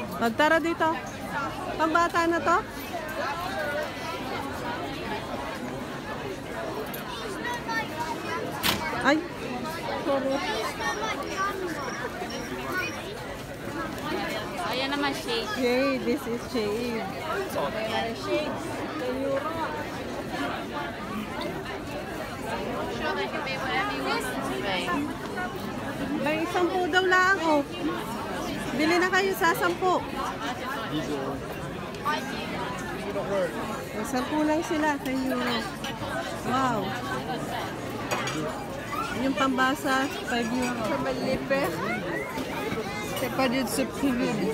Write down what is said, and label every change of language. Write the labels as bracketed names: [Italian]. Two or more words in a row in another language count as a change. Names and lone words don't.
[Filipino] Tara dito. Pambata na to. Ay, sorry. Ayan naman, shade. [English] Shade, this is shade. Shade. Sure, I can pay whatever you want to pay. [Filipino] May 10 daw lang, oh. Bili na kayo sa 10. May 10 lang sila, 10 euro. Wow. Yung pambasa, 5 euro. [French] C'est pas de se priver.